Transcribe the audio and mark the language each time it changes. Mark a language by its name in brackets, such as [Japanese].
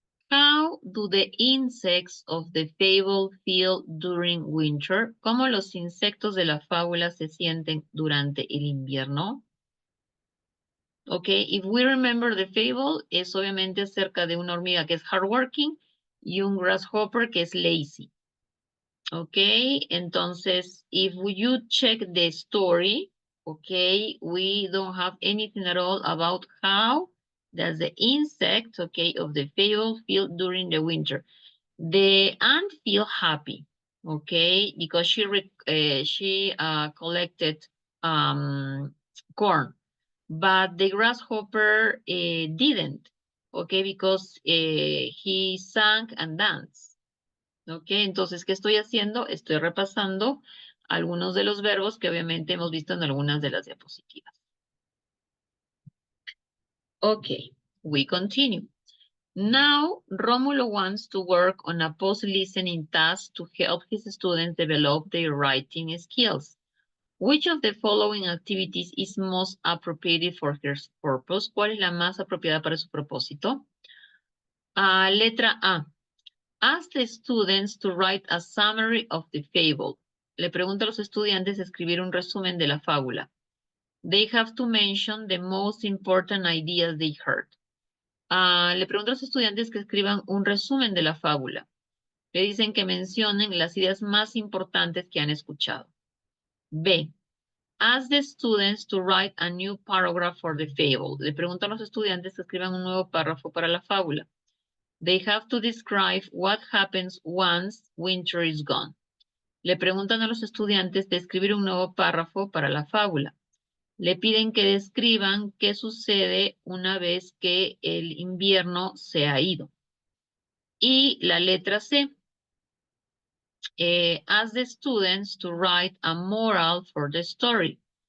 [English] How do the insects of the fable feel during winter? [Spanish] ¿Cómo los insectos de la fábula se sienten durante el invierno? [English] Ok, if we remember the fable, [Spanish] es obviamente acerca de una hormiga que es hardworking y un grasshopper que es lazy. [English] Ok, entonces, if you check the story, okay, we don't have anything at all about how does the insect, okay, of the fable feel during the winter. The ant feel happy, okay, because she collected corn, but the grasshopper didn't, okay, because he sang and danced. [Spanish] Ok, entonces, ¿qué estoy haciendo? Estoy repasando algunos de los verbos que obviamente hemos visto en algunas de las diapositivas. [English] Ok, we continue. Now, Romulo wants to work on a post-listening task to help his students develop their writing skills. Which of the following activities is most appropriate for his purpose? [Spanish] ¿Cuál es la más apropiada para su propósito? Letra A. [English] Ask the students to write a summary of the fable. [Spanish] Le pregunta a los estudiantes escribir un resumen de la fábula. [English] They have to mention the most important ideas they heard. [Spanish] Le pregunta a los estudiantes que escriban un resumen de la fábula. Le dicen que mencionen las ideas más importantes que han escuchado. B. [English] Ask the students to write a new paragraph for the fable. [Spanish] Le pregunta a los estudiantes que escriban un nuevo párrafo para la fábula. [English] They have to describe what happens once winter is gone. [Spanish] Le preguntan a los estudiantes de escribir un nuevo párrafo para la fábula. Le piden que describan qué sucede una vez que el invierno se ha ido. Y la letra C. [English] Ask the students to write a moral for the story.